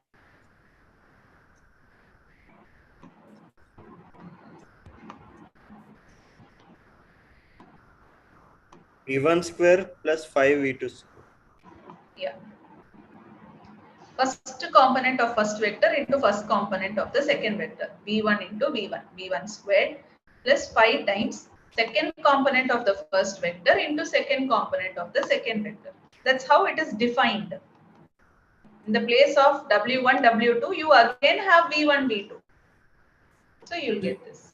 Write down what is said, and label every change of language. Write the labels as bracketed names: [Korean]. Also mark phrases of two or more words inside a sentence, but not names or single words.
[English] V1 square plus 5 V2 square. Yeah. First component of first vector into first component of the second vector. V1 into V1. V1 squared plus 5 times second component of the first vector into second component of the second vector. That's how it is defined. In the place of W1, W2, you again have V1, V2. So you'll get this.